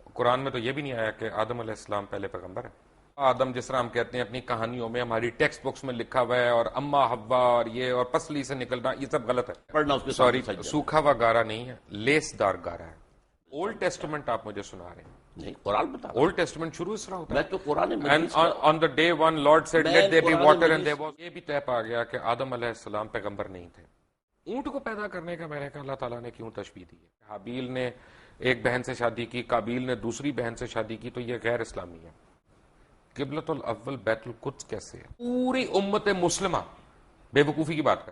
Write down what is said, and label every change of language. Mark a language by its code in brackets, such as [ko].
[ur] قرآن میں تو یہ بھی نہیں آیا کہ آدم علیہ السلام پہلے پیغمبر ہے. آدم جس طرح ہم کہتے ہیں اپنی کہانیوں میں ہماری ٹیکسٹ بکس میں لکھا ہوا ہے اور اما حوا اور یہ اور پسلی سے نکلنا یہ سب غلط ہے. سوری, سوکھا ہوا گارا نہیں ہے, لیس دار گارا ہے. اولڈ ٹیسٹمنٹ آپ مجھے سنا رہے ہیں. نہیں, قرآن بتا. اولڈ ٹیسٹمنٹ شروع اس طرح ہوتا ہے. میں تو قرآن [en] on the day one Lord said let there be water and there was. [ur] یہ بھی طے پا گیا کہ آدم علیہ السلام پیغمبر نہیں تھے. اونٹ کو پیدا کرنے کا میں نے کہا اللہ تعالیٰ نے کیوں تشبیہ دی ہے؟ حابیل نے ایک بہن سے شادی کی, قابیل نے دوسری بہن سے شادی کی, تو یہ غیر اسلامی ہے. قبلۃ الاول بیت القدس کیسے ہے؟ پوری امت مسلمہ بے وقوفی کی بات کر.